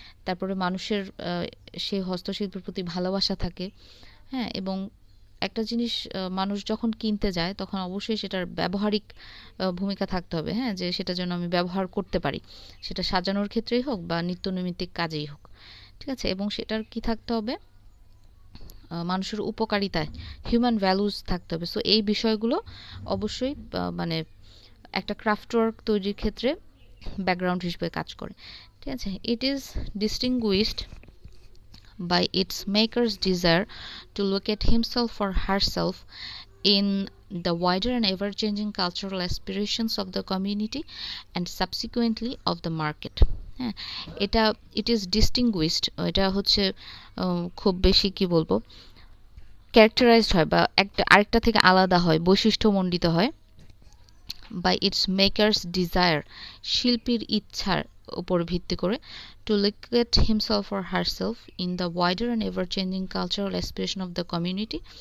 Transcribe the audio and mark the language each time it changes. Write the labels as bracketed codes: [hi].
[bn] তারপরে মানুষের সেই হস্তশিল্পের প্রতি ভালোবাসা থাকে, হ্যাঁ, এবং একটা জিনিস মানুষ যখন কিনতে যায় তখন অবশ্যই সেটার ব্যবহারিক ভূমিকা থাকতে হবে, হ্যাঁ, যে সেটা যেন আমি ব্যবহার করতে পারি, সেটা সাজানোর ক্ষেত্রেই হোক বা নিত্যনৈমিত্তিক কাজেই হোক। ঠিক আছে, এবং সেটার কি থাকতে হবে? মানুষের উপকারিতায় [en] human values [bn] থাকতে হবে। সো এই বিষয়গুলো অবশ্যই মানে একটা ক্রাফট ওয়ার্ক তৈরির ক্ষেত্রে ব্যাকগ্রাউন্ড হিসেবে কাজ করে। ঠিক আছে, [en] It is distinguished by its maker's desire to locate himself or herself in the wider and ever-changing cultural aspirations of the community and subsequently of the market. [bn] হ্যাঁ, এটা [en] it is distinguished, [bn] এটা হচ্ছে খুব বেশি কি বলবো, ক্যারেক্টারাইজড হয় বা একটা আরেকটা থেকে আলাদা হয়, বৈশিষ্ট্যমণ্ডিত হয়। [en] by its maker's desire, [bn] শিল্পীর ইচ্ছার উপর ভিত্তি করে, [en] To locate himself or herself in the wider and ever changing cultural aspiration of the community.